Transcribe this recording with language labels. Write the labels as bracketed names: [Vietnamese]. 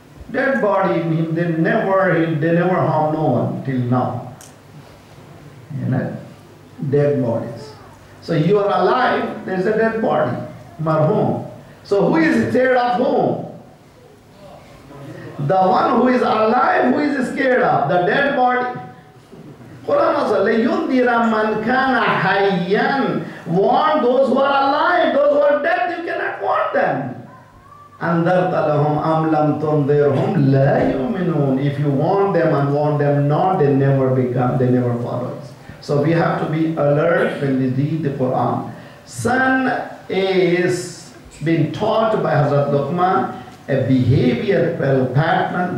[English] Dead body, they never harm no one till now. You know, dead bodies. So you are alive, there is a dead body, marhum. So who is scared of whom? The one who is alive, who is scared of? The dead body. Quran also, [Arabic] لَيُنْذِرَ مَنْ كَانَ حَيًّا. [English] Warn those who are alive, those who are dead, you cannot warn them. [Arabic] أَنذَرْتَ لَهُمْ أَمْ لَمْ تُنْذِرْهُمْ لَا يُؤْمِنُونَ. [English] If you warn them and warn them not, they never follow us. So we have to be alert when we read the Quran. Son is being taught by Hazrat Luqman a behavioral pattern.